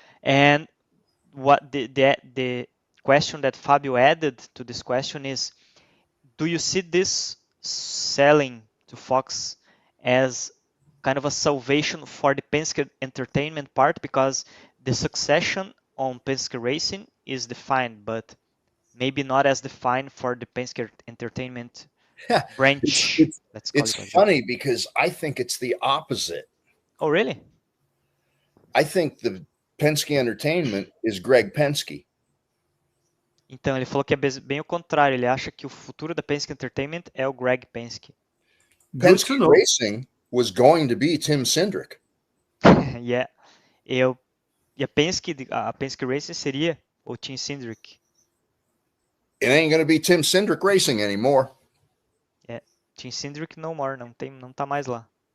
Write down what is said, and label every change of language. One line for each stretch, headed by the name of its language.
English: And what the question that Fabio added to this question is, do you see this selling to Fox as kind of a salvation for the Penske Entertainment part, because the succession on Penske Racing is defined, but maybe not as defined for the Penske Entertainment branch? It's funny because I think it's the opposite. Oh, really? I think the Penske Entertainment is Greg Penske.
Portuguese: Então, ele falou que é bem o contrário. Ele acha que o futuro da Penske Entertainment é o Greg Penske.
English: Penske Racing was going to be Tim Cindric. Yeah.
Portuguese: E a Penske Racing seria o Tim Cindric.
English: It ain't going to be Tim Cindric Racing anymore. Yeah. Tim Cindric no more.
Portuguese: Não tá mais lá.